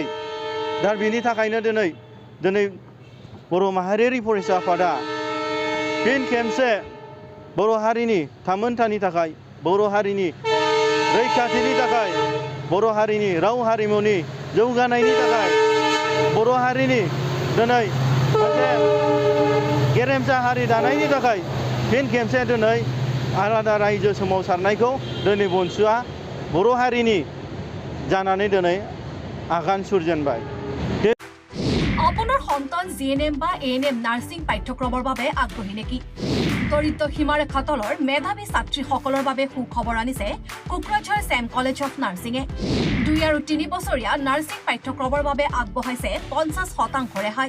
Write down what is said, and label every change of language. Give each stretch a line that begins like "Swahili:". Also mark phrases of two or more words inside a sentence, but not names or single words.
Bodo: दा बेनि थाखायनो दिनै बर' माहारियारि फरायसा आफादा फिन खेबसे बर' हारिनि थामोनथानि थाखाय बर' हारिनि रैखाथिनि थाखाय बर' हारिनि राव हारिमुनि जौगानायनि थाखाय बर' हारिनि दिनै मोनसे गेरेमसा हारि दानायनि थाखाय फिन खेबसे दिनै आलादा रायजो सोमावसारनायखौ दिनै बनसुआ बर' हारिनि जानानै दिनै आगान सुरजेनबाय।
Assamese: আপোনাৰ সন্তান GNM বা ANM নাৰ্ছিং পাঠ্যক্ৰমৰ বাবে আগ্ৰহী নেকি? দৰিদ্ৰ সীমাৰেখা তলৰ মেধাৱী ছাত্ৰীসকলৰ বাবে সুখবৰ আনিছে কোকৰাঝাৰ চেম কলেজ অফ নাৰ্ছিঙে 2 আৰু 3 বছৰীয়া নাৰ্ছিং পাঠ্যক্ৰমৰ বাবে আগবঢ়াইছে 50% ৰেহাই।